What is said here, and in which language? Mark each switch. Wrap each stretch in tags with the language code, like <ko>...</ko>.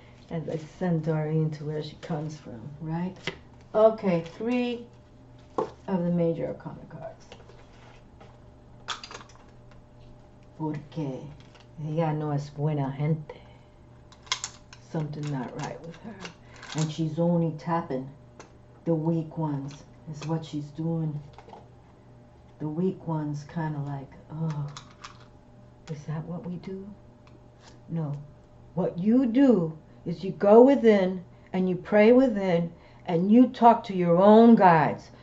<en>As I send Doreen to where she comes from, right? Okay, 3 of the Major Arcana cards.</en> <es>Porque ella no es buena gente.</es> <en>Something not right with her. And she's only tapping the weak ones, is what she's doing. The weak ones kind of like, oh, is that what we do? No. What you do is you go within and you pray within and you talk to your own guides.</en>